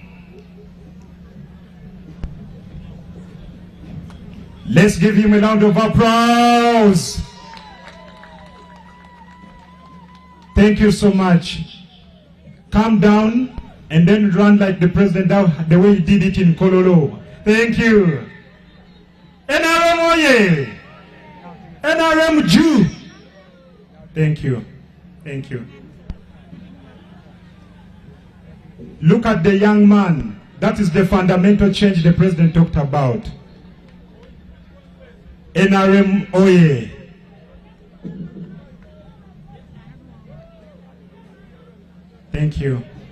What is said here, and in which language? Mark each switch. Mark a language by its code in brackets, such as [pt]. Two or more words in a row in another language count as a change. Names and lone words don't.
[en] Let's give him a round of applause. Thank you so much. Calm down and then run like the president the way he did it in Kololo. Thank you. NRM Oye. NRM Jew. Thank you. Thank you. Look at the young man. That is the fundamental change the president talked about. NRM Oye. Thank you.